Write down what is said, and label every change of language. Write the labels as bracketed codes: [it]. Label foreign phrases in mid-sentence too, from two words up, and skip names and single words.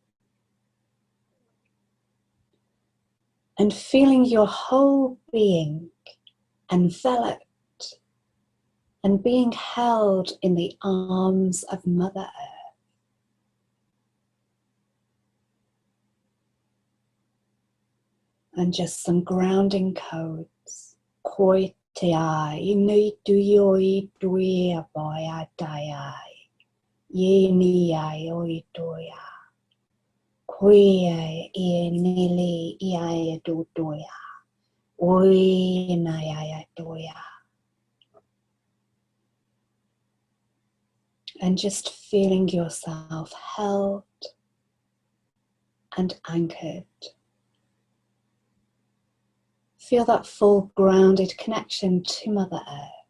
[en] And feeling your whole being enveloped and being held in the arms of Mother Earth. And just some grounding codes. Koi te ai, nui tuyoi tuia boia daiai. Ye ni ai oi toya. Koi e nili ia do toya. Oi na ia toya. And just feeling yourself held and anchored. Feel that full grounded connection to Mother Earth.